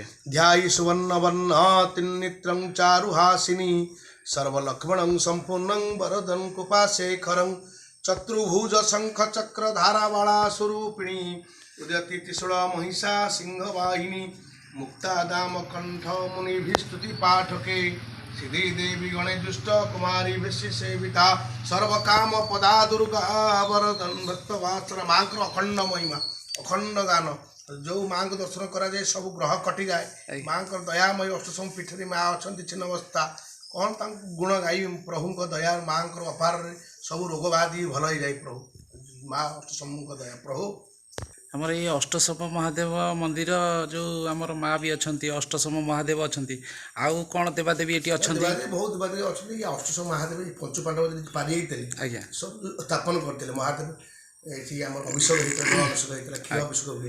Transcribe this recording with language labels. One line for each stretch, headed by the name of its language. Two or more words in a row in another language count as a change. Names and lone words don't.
Sanskrit: ଧ୍ୟାୟି ସୁବର୍ଣ୍ଣ ବର୍ଣ୍ଣ ତିନ୍ନିତ୍ରଂ ଚାରୁହାସିନୀ ସର୍ବଲକ୍ଷ୍ମଣଂ ସମ୍ପୂର୍ଣ୍ଣଂ ବରଦଂ କୃପାଶେଖରଂ ଚତୁର୍ଭୁଜ ଶଙ୍ଖ ଚକ୍ର ଧାରାବାଳା ସ୍ୱରୂପିଣୀ ଉଦୟତି ତ୍ରିଶୂଳ ମହିଷା ସିଂହ ବାହିନୀ ମୁକ୍ତା ଦାମ କଣ୍ଠ ମୁନିभिस्तुति पाठके सिद्धि देवी गणेश दुष्ट कुमारी बेशी सेविता सर्वकाम पदा दुर्गा वरदन भक्तवात्सर।
Odia: ମାଁକର ଅଖଣ୍ଡ ମହିମା ଅଖଣ୍ଡ ଗାନ।
Hindi: जो माँ को दर्शन कराए सब ग्रह कटि जाए। माँ दयामयी अष्टशम्भु पीठरे माँ अच्छा छिन्नबस्ता कौन गुण गाई प्रभु दया। माँ अपार सब रोग व्याधि भल हो जाए प्रभु माँ अष्टशम्भु दया प्रभु।
Odia: ଆମର ଏଇ ଅଷ୍ଟଶମ୍ଭୁ ମହାଦେବ ମନ୍ଦିର ଯେଉଁ ଆମର ମା ବି ଅଛନ୍ତି, ଅଷ୍ଟଶମ୍ଭୁ ମହାଦେବ ଅଛନ୍ତି, ଆଉ କ'ଣ ଦେବାଦେବୀ ଏଠି ଅଛନ୍ତି? ବହୁତ ଦେବାଦେବୀ ଅଛନ୍ତି। ଅଷ୍ଟଶମ୍ଭୁ ମହାଦେବ ପଞ୍ଚୁ ପାଣ୍ଡବ ଯଦି ପାରି ଯାଇଥିଲେ ଆଜ୍ଞା ସବୁ ସ୍ଥାପନ କରିଥିଲେ। ମହାଦେବ ଏଠି ଆମର ଅଭିଷେକ ହେଇଥିଲା, ଜଳ ଅଭିଷେକ ହେଇଥିଲା, କ୍ଷୀର ଅଭିଷେକ ହୁଏ।